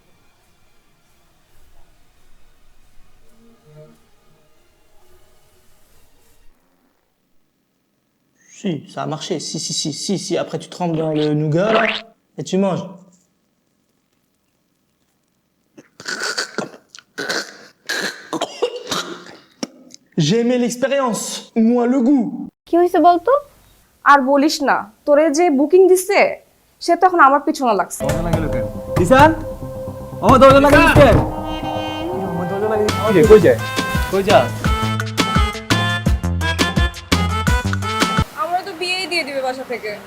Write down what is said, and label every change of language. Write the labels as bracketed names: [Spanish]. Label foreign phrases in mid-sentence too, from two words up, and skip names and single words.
[French] Si, ça a marché. Si. Après, tu trempes dans le nougat, là, et tu manges. J'ai aimé l'expérience, moins le goût. [Bangla] কি হইছে বলতো? আর বলিস না, তোরে যে বুকিং দিছে সে তো এখন আমার পিছনে লাগছে। দিশান ও দরজা লাগাই দিতে ও দরজা লাগাই দিতে কই যায় কই যা আমরা তো বিয়েই দিয়ে দিবে বাসা থেকে।